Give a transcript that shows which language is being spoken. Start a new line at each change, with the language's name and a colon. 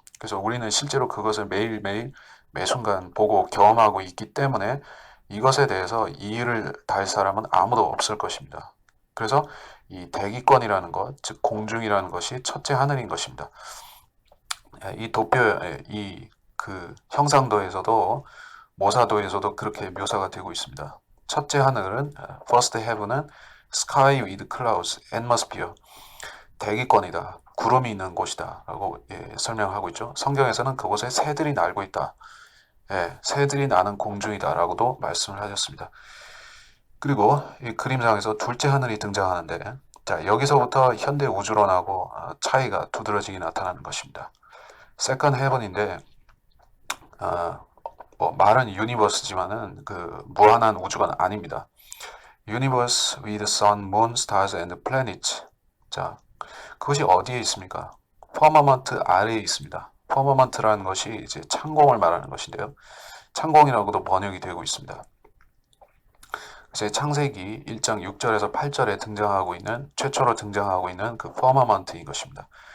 Korean: 그래서 우리는 실제로 그것을 매일매일 매순간 보고 경험하고 있기 때문에 이것에 대해서 이의를 달 사람은 아무도 없을 것입니다. 그래서 이 대기권이라는 것, 즉 공중이라는 것이 첫째 하늘인 것입니다. 이 도표의 이 그 형상도에서도 모사도에서도 그렇게 묘사가 되고 있습니다. 첫째 하늘은 first heaven은
English: sky with clouds, atmosphere,
Korean: 대기권이다. 구름이 있는 곳이다. 라고 설명하고 있죠. 성경에서는 그곳에 새들이 날고 있다. 새들이 나는 공중이다. 라고도 말씀을 하셨습니다. 그리고 이 그림상에서 둘째 하늘이 등장하는데 자, 여기서부터 현대 우주론하고 차이가 두드러지게 나타나는 것입니다. 세컨 헤븐인데 뭐 말은 유니버스지만은 그 무한한 우주가 아닙니다.
English: Universe with sun, moon, stars and planets.
Korean: 자, 그것이 어디에 있습니까? 퍼머먼트 아래에 있습니다. 퍼머먼트라는 것이 이제 창공을 말하는 것인데요. 창공이라고도 번역이 되고 있습니다. 제 창세기 1장 6절에서 8절에 최초로 등장하고 있는 그 퍼머먼트인 것입니다.